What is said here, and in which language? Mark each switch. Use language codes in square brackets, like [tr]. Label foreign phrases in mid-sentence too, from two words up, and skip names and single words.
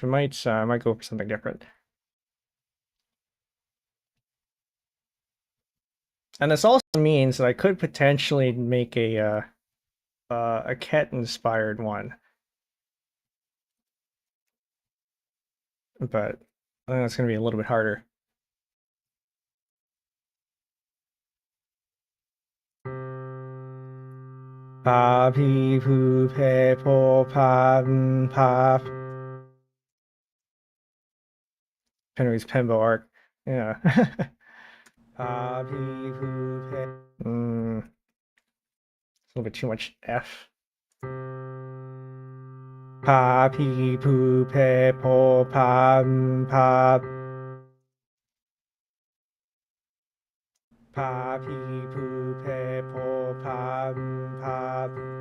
[en] We might go for something different. And this also means that I could potentially make a cat inspired one, but I think that's gonna be a little bit harder. Pa, pi, pu, pe, po, pa, pa. Henry's Penbo arc. Yeah. Pa, pi, pu, pe. It's a little bit too much F. Pa, pi, pu, pe, po, pa, pa. Pa, pi, pu, pe, po, pa, pa.